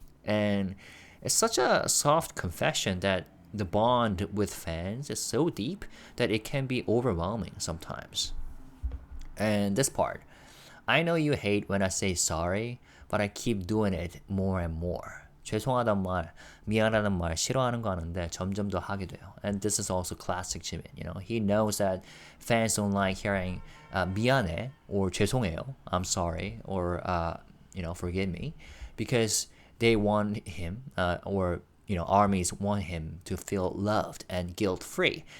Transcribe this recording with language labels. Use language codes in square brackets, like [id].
[en] And it's such a soft confession that the bond with fans is so deep that it can be overwhelming sometimes. And this part, I know you hate when I say sorry, but I keep doing it more and more. [ko] 죄송하단 말, 미안하단 말 싫어하는 거 아는데 점점 더 하게 돼요. [en] And this is also classic Jimin. He knows that fans don't like hearing 미안해 or 죄송해요, I'm sorry, or forgive me, because they want him or armies want him to feel loved and guilt-free.